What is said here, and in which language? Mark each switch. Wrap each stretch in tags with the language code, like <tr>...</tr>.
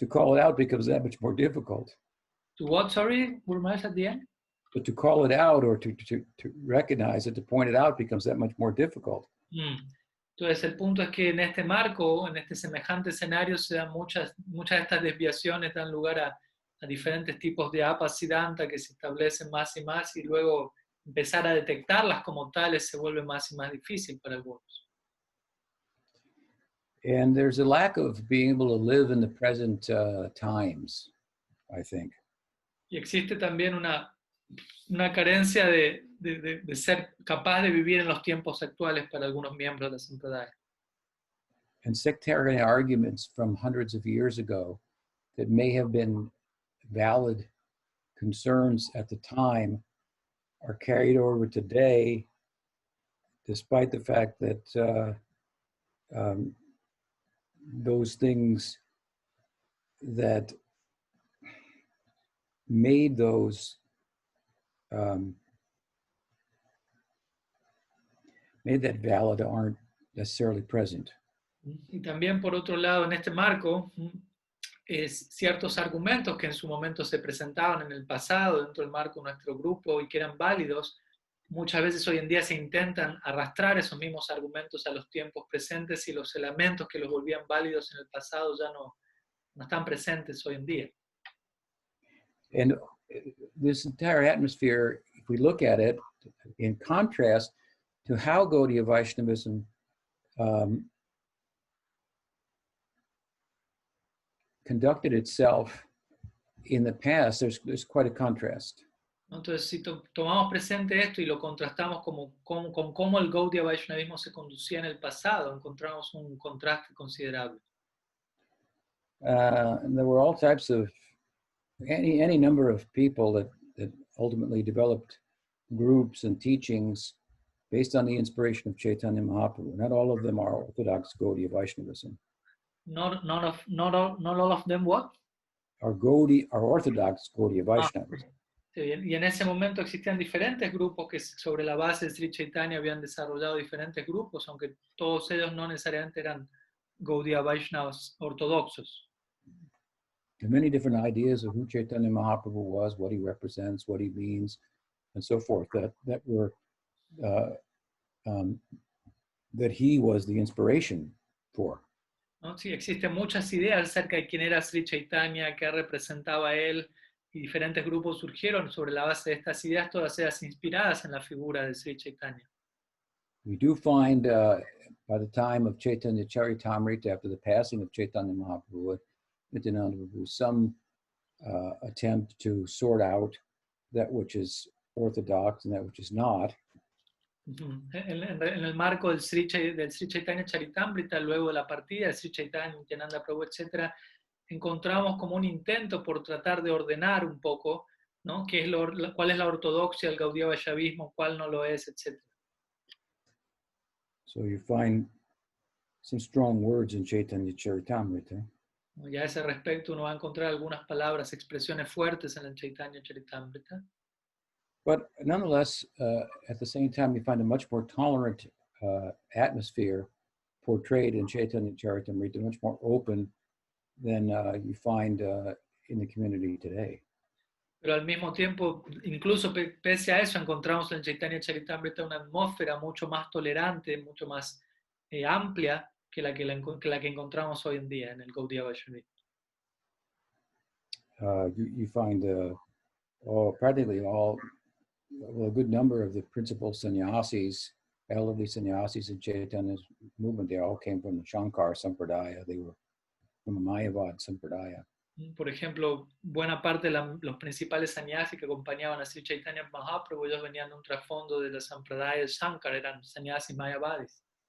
<en>to call it out becomes that much more difficult. To what, sorry, Burmaz, at the end? But to call it out or to recognize it, to point it out becomes that much more difficult.</en> <es>Entonces el punto es que en este marco, en este semejante escenario, se dan muchas de estas desviaciones, dan lugar a diferentes tipos de apasiddhanta que se establecen más y luego empezar a detectarlas como tales se vuelve más y más difícil para algunos.</es> <en>And there's a lack of being able to live in the present times, I think.</en> <es>Y existe también una carencia de ser capaz de vivir en los tiempos actuales para algunos miembros de la Sampradaya.</es> <en>And sectarian arguments from hundreds of years ago that may have been valid concerns at the time are carried over today, despite the fact that those things that made those made that valid aren't necessarily present.</en> <es>Y también por otro lado, en este marco, ciertos argumentos que en su momento se presentaban en el pasado dentro del marco de nuestro grupo y que eran válidos, muchas veces hoy en día se intentan arrastrar esos mismos argumentos a los tiempos presentes y los elementos que los volvían válidos en el pasado ya no están presentes hoy en día.</es> <en>And this entire atmosphere, if we look at it in contrast to how Gaudiya Vaishnavism conducted itself in the past, there's quite a contrast.</en> <es>Entonces, si tomamos presente esto y lo contrastamos con cómo el Gaudiya Vaishnavismo se conducía en el pasado, encontramos un contraste considerable.</es> <en>And there were all types of, any number of people that ultimately developed groups and teachings based on the inspiration of Chaitanya Mahaprabhu. Not all of them are Orthodox Gaudiya Vaishnavism. Not all of them what? Are Orthodox Gaudiya Vaishnavism.</en> <es>Sí, y en ese momento existían diferentes grupos que sobre la base de Sri Chaitanya habían desarrollado diferentes grupos, aunque todos ellos no necesariamente eran Gaudiya Vaishnavas ortodoxos.</es> <en>There are many different ideas of who Chaitanya Mahaprabhu was, what he represents, what he means, and so forth, that were that he was the inspiration for.</en> <es>¿No? Sí, existen muchas ideas acerca de quién era Sri Chaitanya, qué representaba él, y diferentes grupos surgieron sobre la base de estas ideas, todas ellas inspiradas en la figura de Sri Chaitanya.</es> <en>We do find by the time of Chaitanya Charitamrita, after the passing of Chaitanya Mahaprabhu, Nityananda Prabhu, some attempt to sort out that which is orthodox and that which is not.</en> <es>En el marco del Sri Chaitanya Charitamrita, luego de la partida de Sri Chaitanya, Nityananda Prabhu, etc., encontramos como un intento por tratar de ordenar un poco, ¿no? Cuál es la ortodoxia del Gaudiya Vaishnavismo, cuál no lo es, etc.</es> <en>So you find some strong words in Chaitanya Charitamrita.</en> <es>Y a ese respecto uno va a encontrar algunas palabras, expresiones fuertes en el Chaitanya Charitamrita.</es> <en>But nonetheless, at the same time, you find a much more tolerant atmosphere portrayed in Chaitanya Charitamrita, much more open than you find in the community today.</en> <es>Pero al mismo tiempo, incluso pese a eso, encontramos en Chaitanya Charitamrita una atmósfera mucho más tolerante, mucho más amplia que la que encontramos hoy en día en el Gaudiya Vaishnavismo.</es> <en>You find practically all, well, a good number of the principal sannyasis, elderly sannyasis in Chaitanya's movement, they all came from the Shankar Sampradaya. They were from the Mayavad Sampradaya.</en> <es>Por ejemplo, buena parte de los principales sannyasis que acompañaban a Sri Chaitanya Mahaprabhu, ellos venían de un trasfondo de la Sampradaya Shankar, eran sannyasis mayavadis.</es>